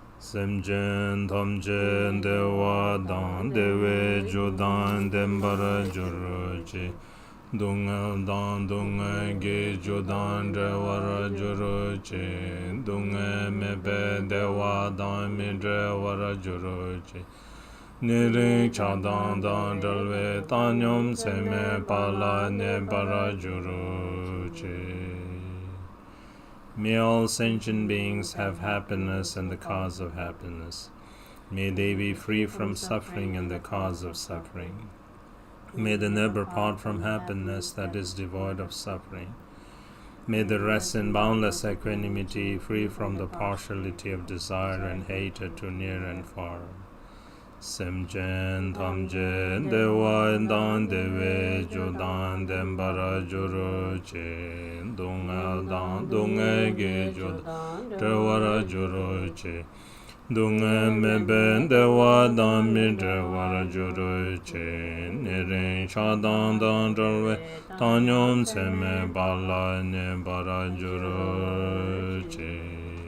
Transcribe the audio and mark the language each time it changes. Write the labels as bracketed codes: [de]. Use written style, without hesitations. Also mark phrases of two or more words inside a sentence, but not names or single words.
[bo] སེམས་ཅན་ཐམས་ཅད་བདེ་བ་དང་བདེ་བའི་རྒྱུ་དང་ལྡན་པར་གྱུར་ཅིག། སྡུག་བསྔལ་དང་སྡུག་བསྔལ་གྱི་རྒྱུ་དང་བྲལ་བར་གྱུར་ཅིག། སྡུག་བསྔལ་མེད་པའི་བདེ་བ་དམ་པ་དང་མི་འབྲལ་བར་གྱུར་ཅིག། ཉེ་རིང་ཆགས་སྡང་གཉིས་དང་བྲལ་བའི་བཏང་སྙོམས་ཚད་མེད་པ་ལ་གནས་པར་གྱུར་ཅིག. [en] May all sentient beings have happiness and the cause of happiness. May they be free from suffering and the cause of suffering. May they never part from happiness that is devoid of suffering. May they rest in boundless equanimity, free from the partiality of desire and hatred to near and far. [bo] སེམས་ཅན་ཐམས་ཅད་བདེ་བ་དང་བདེ་བའི་རྒྱུ་དང་ལྡན་པར་གྱུར་ཅིག། སྡུག་བསྔལ་དང་སྡུག་བསྔལ་གྱི་རྒྱུ་དང་བྲལ་བར་གྱུར་ཅིག། སྡུག་བསྔལ་མེད་པའི་བདེ་བ་དམ་པ་དང་མི་འབྲལ་བར་གྱུར་ཅིག། ཉེ་རིང་ཆགས་སྡང་གཉིས་དང་བྲལ་བའི་བཏང་སྙོམས་ཚད་མེད་པ་ལ་གནས་པར་གྱུར་ཅིག.